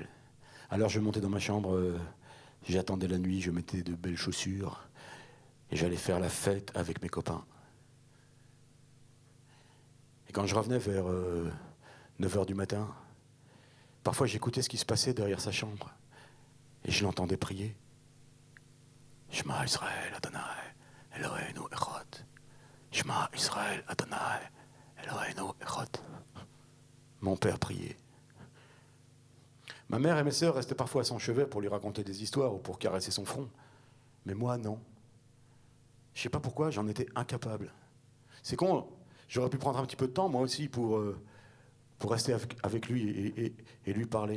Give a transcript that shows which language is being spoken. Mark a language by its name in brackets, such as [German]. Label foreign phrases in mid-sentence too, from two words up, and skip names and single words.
[French] Alors je montais dans ma chambre, j'attendais la nuit, je mettais de belles chaussures et j'allais faire la fête avec mes copains. Et quand je revenais vers 9h du matin, parfois j'écoutais ce qui se passait derrière sa chambre et je l'entendais prier. [Hebrew] שמע ישראל אדוני, אלוהינו אחד. שמע ישראל אדוני, אלוהינו אחד. [French] Mon père priait. Ma mère et mes sœurs restaient parfois à son chevet pour lui raconter des histoires ou pour caresser son front. Mais moi, non. Je sais pas pourquoi, j'en étais incapable. C'est con, j'aurais pu prendre un petit peu de temps, moi aussi, pour rester avec lui et lui parler.